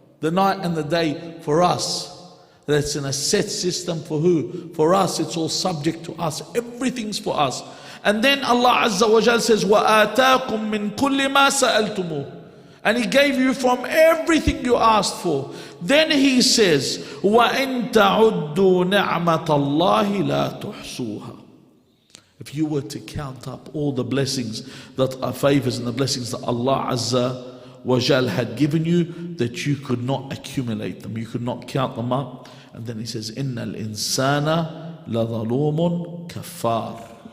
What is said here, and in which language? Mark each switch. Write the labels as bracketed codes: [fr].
[en] The night and the day for us. That's in a set system for who? For us, it's all subject to us. Everything's for us. And then Allah Azza wa Jal says, [ar] وَآتَاكُم مِّن كُلِّ مَا سَأَلْتُمُوهُ. [en] And He gave you from everything you asked for. Then He says, [ar] وَإِن تَعُدُّوا نِعْمَةَ اللَّهِ لَا تُحْصُوهَا. [en] If you were to count up all the blessings that are favors and the blessings that Allah Azza wa Jal had given you, that you could not accumulate them, you could not count them up. And then He says, [ar] إِنَّ الْإِنسَانَ لَظَلُومٌ كَفَّارٌ.